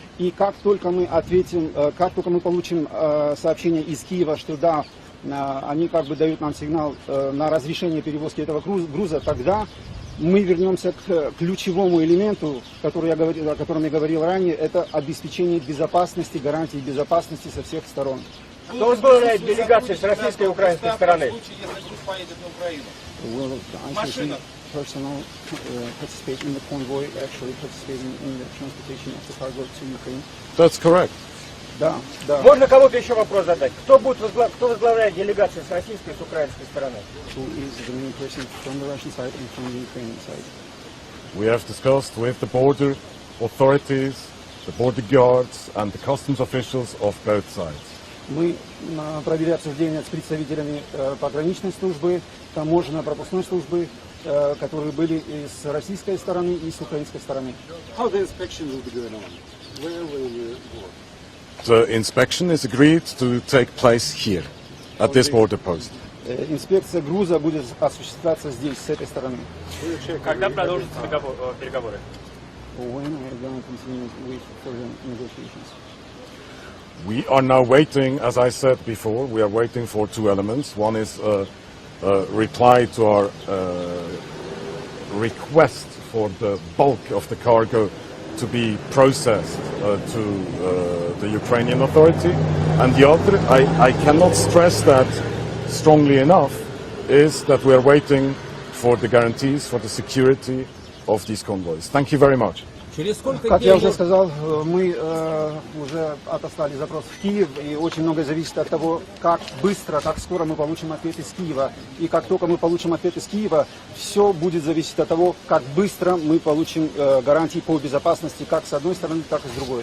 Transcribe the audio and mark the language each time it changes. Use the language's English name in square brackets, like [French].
[Russian] И как только мы получим сообщение из Киева, что да, они дают нам сигнал на разрешение перевозки этого груза, тогда мы вернемся к ключевому элементу, о котором я говорил ранее, это обеспечение безопасности, гарантии безопасности со всех сторон. Кто возглавляет делегацию с российской и украинской стороны? В случае, если груз поедет на Украину. Машина. [English] Personnel participate in the convoy, actually participating in the transportation of the cargo to Ukraine. That's correct. [Russian] Да, да. Можно кого-то еще вопрос задать? Кто возглавляет делегацию с российской и с украинской стороны? [English] Who is the main person from the Russian side and from the Ukrainian side? We have discussed with the border authorities, the border guards and the customs officials of both sides. [Russian] Мы провели обсуждение с представителями пограничной службы, таможенно-пропускной службы, которые были и с российской стороны, и с украинской стороны. [English] How the inspection will be going on? Where will you go? The inspection is agreed to take place here, at this border post. [Russian] Инспекция груза будет осуществляться здесь, с этой стороны. Когда продолжатся переговоры? [English] When are you going to continue with further negotiations? We are now waiting, as I said before, we are waiting for two elements. One is a reply to our request for the bulk of the cargo to be processed to the Ukrainian authority. And the other, I cannot stress that strongly enough, is that we are waiting for the guarantees for the security of these convoys. Thank you very much. [Russian] Как я уже сказал, мы уже отослали запрос в Киев, и очень многое зависит от того, как быстро, как скоро мы получим ответ из Киева. И как только мы получим ответ из Киева, все будет зависеть от того, как быстро мы получим гарантии по безопасности как с одной стороны, так и с другой.